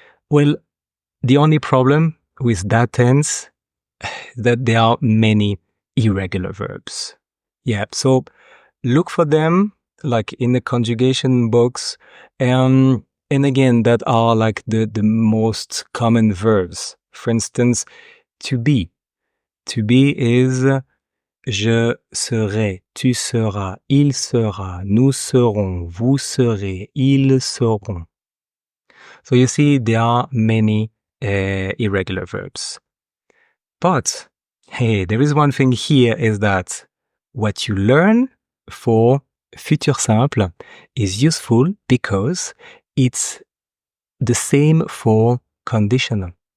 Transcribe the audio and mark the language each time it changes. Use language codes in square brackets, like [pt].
[en] Well, the only problem with that tense is that there are many irregular verbs. Yeah, so look for them like in the conjugation books. And again, that are like the most common verbs. For instance, to be. To be is [fr] je serai, tu seras, il sera, nous serons, vous serez, ils seront. [en] So you see, there are many irregular verbs. But, hey, there is one thing here is that what you learn for futur simple is useful because it's the same for conditional.